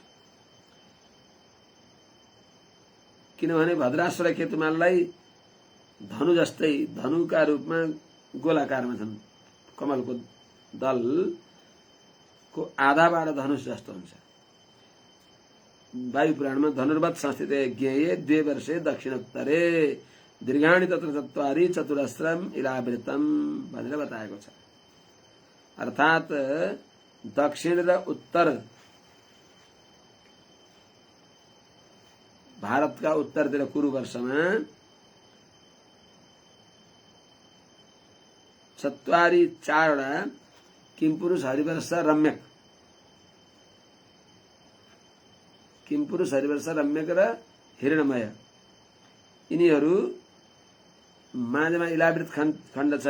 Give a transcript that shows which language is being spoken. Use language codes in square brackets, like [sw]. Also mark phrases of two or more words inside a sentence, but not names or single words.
[ne] किनभने भद्राश्व र केतुमाललाई धनु जस्तै, धनुका रूपमा गोलाकारमा छन्। कमलको दलको आधाबाट धनुष जस्तो हुन्छ। वायु पुराणमा [sa] धनुर्वत् संस्थिते ज्ञेये 2 वर्षे दक्षिणोत्तरे दीर्घाणि तत्र 4 चतुरस्रम इलावृतम [ne] भनेर बताएको छ। अर्थात् दक्षिण र उत्तर, भारतका उत्तरतिर कुरु वर्षमा 4वटा किमपुरुष, हरिवर्ष, रम्यक, किमपुरुष, हरिवर्ष, रम्यक र हिरणमय, यिनीहरू माझमा इलावृत खण्ड छ।